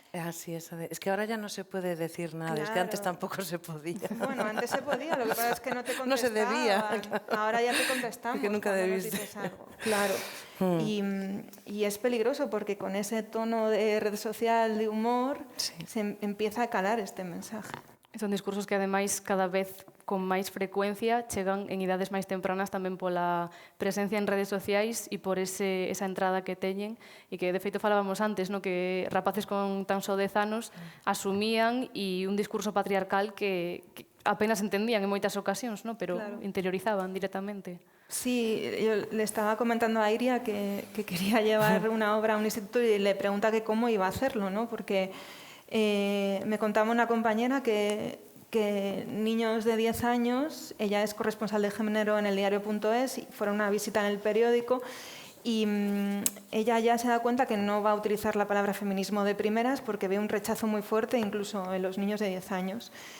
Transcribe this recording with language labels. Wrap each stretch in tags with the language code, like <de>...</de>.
<es>Así es, es que ahora ya no se puede decir nada, claro. Es que antes tampoco se podía. Bueno, antes se podía, lo que pasa es que no te contestaban. No se debía. Claro. Ahora ya te contestamos. Que nunca debiste. Algo. Claro. Y es peligroso porque con ese tono de red social, de humor, sí, se empieza a calar este mensaje.</es> <gl>Son discursos que, ademais, cada vez con máis frecuencia chegan en idades máis tempranas tamén pola presencia en redes sociais e por esa entrada que teñen e que, de feito, falábamos antes, no? Que rapaces con tan só 10 anos asumían e un discurso patriarcal que apenas entendían en moitas ocasións, no? Pero claro, interiorizaban directamente.</gl> <es>Sí, yo le estaba comentando a Iria que quería llevar una obra a un instituto y le pregunta que cómo iba a hacerlo, ¿no? Porque me contaba una compañera que niños de 10 años, ella es corresponsal de género en el diario.es, y fueron a una visita en el periódico y ella ya se da cuenta que no va a utilizar la palabra feminismo de primeras porque ve un rechazo muy fuerte incluso en los niños de 10 años.</es>